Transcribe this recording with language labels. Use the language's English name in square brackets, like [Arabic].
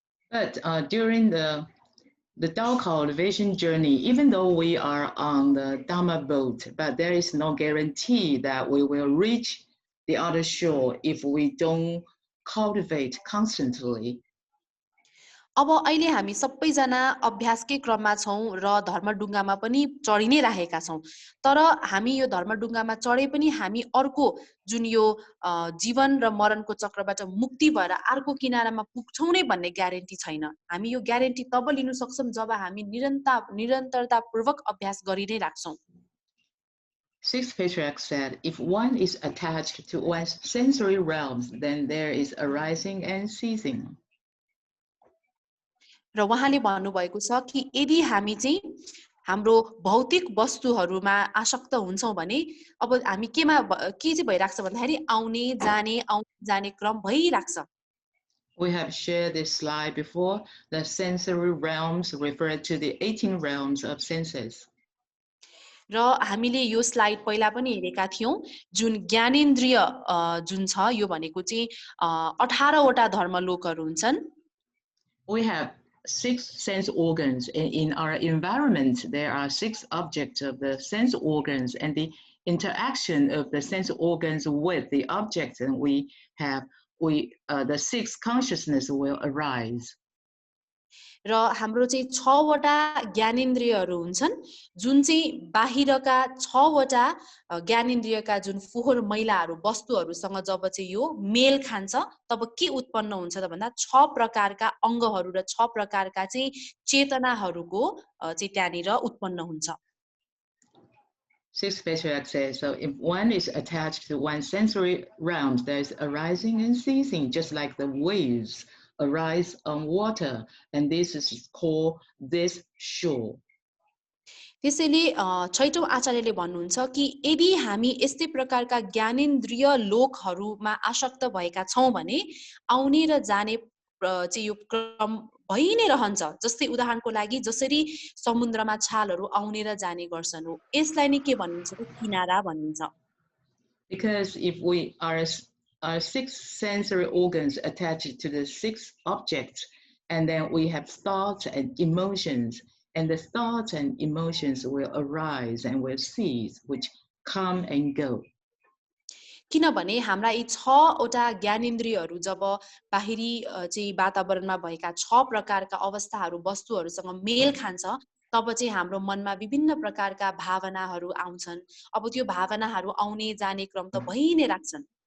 [English] But during the Tao cultivation journey, even though we are on the Dhamma boat, but there is no guarantee that we will reach the other shore if we don't cultivate constantly. [Nepali] अब अहिले हामी सबैजना अभ्यासकै क्रममा छौं र धर्मडुङ्गामा पनि चढि नै राखेका छौं। तर हामी यो धर्मडुङ्गामा चढे पनि हामी अर्को जुन यो जीवन र मरणको चक्रबाट मुक्ति भएर अर्को किनारामा पुग्छौं नै भन्ने ग्यारेन्टी छैन। हामी यो ग्यारेन्टी तब लिन सक्छौं जब हामी निरन्तरतापूर्वक अभ्यास गरि नै राख्छौं। [English] Sixth patriarch said, if one is attached to one's sensory realms, then there is arising and ceasing. [Nepali] र उहाँले भन्नुभएको छ कि यदि हामी चाहिँ हाम्रो भौतिक वस्तुहरूमा आसक्त हुन्छौं भने अब हामी के चाहिँ भइराख्छ भन्दाखेरि आउने जाने क्रम भइराख्छ। [English] We have shared this slide before. The sensory realms refer to the 18 realms of senses. [Nepali] र हामीले यो स्लाइड पहिला पनि हेरेका थियौं जुन ज्ञानेन्द्रिय जुन छ यो भनेको चाहिँ 18 वटा धर्मलोकहरू हुन्छन्। [English] We have 6 sense organs. In our environment, there are 6 objects of the sense organs, and the interaction of the sense organs with the objects and the 6 consciousness will arise. [Nepali] र हाम्रो चाहिँ 6 वटा ज्ञानेन्द्रियहरू हुन्छन् जुन चाहिँ बाहिरका 6 वटा ज्ञानेन्द्रियका जुन फोहोर मैलाहरू वस्तुहरूसँग जब चाहिँ यो मेल खान्छ तब के उत्पन्न हुन्छ त भन्दा 6 प्रकारका अंगहरू र 6 प्रकारका चाहिँ चेतनाहरूको चाहिँ त्यहाँनिर उत्पन्न हुन्छ। [English] Sixth patriarch says, so if one is attached to one's sensory realms, there is arising and ceasing, just like the waves arise on water, and this is called this shore. [Nepali] त्यसैले छैटौं आचार्यले भन्नुहुन्छ कि यदि हामी यस्तै प्रकारका ज्ञानेन्द्रिय लोकहरूमा आसक्त भएका छौं भने आउने र जाने चाहिँ यो क्रम भइ नै रहन्छ। जस्तै उदाहरणको लागि जसरी समुद्रमा छालहरू आउने र जाने गर्छन् हो यसलाई नै के भनिन्छ त किनारा भनिन्छ। [English] Because if we are 6 sensory organs attached to the 6 objects, and then we have thoughts and emotions, and the thoughts and emotions will arise and will cease, which come and go. [Nepali] किनभने हाम्रा यी 6 वटा ज्ञानेन्द्रियहरू जब बाहिरी चाहिँ वातावरणमा भएका 6 प्रकारका अवस्थाहरू वस्तुहरूसँग मेल खान्छ तब चाहिँ हाम्रो मनमा विभिन्न प्रकारका भावनाहरू आउँछन्। अब त्यो भावनाहरू आउने जाने क्रम त भइ नै राख्छन्।